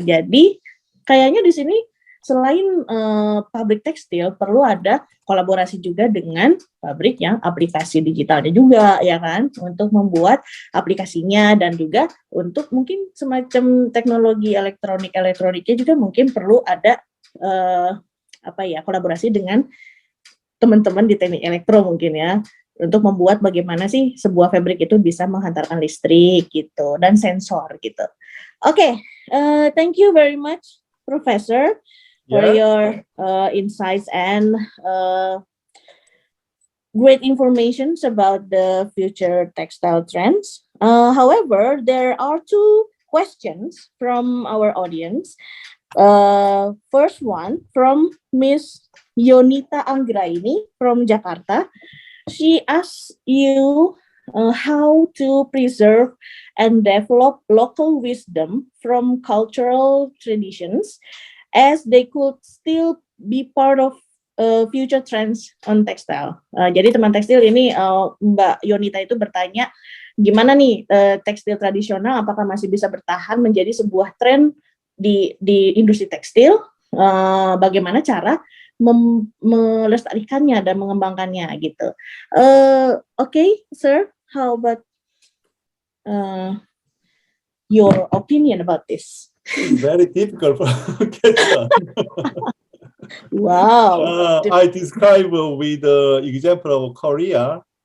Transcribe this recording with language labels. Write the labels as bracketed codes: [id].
[id] Jadi kayaknya di sini selain pabrik tekstil perlu ada kolaborasi juga dengan pabrik yang aplikasi digitalnya juga ya kan, untuk membuat aplikasinya dan juga untuk mungkin semacam teknologi elektroniknya juga mungkin perlu ada kolaborasi dengan teman-teman di teknik elektro mungkin ya, untuk membuat bagaimana sih sebuah fabrik itu bisa menghantarkan listrik gitu dan sensor gitu. [en] Oke, thank you very much Professor for your insights and great information about the future textile trends. However, there are two questions from our audience. First one from Miss Yonita Anggraini from Jakarta. She asks you how to preserve and develop local wisdom from cultural traditions as they could still be part of future trends on textile. [id] Jadi teman tekstil ini Mbak Yonita itu bertanya gimana nih tekstil tradisional apakah masih bisa bertahan menjadi sebuah tren di industri tekstil, bagaimana cara melestarikannya dan mengembangkannya gitu. [en] Okay, sir, how about your opinion about this? Very difficult question. Wow. I describe with the example of Korea.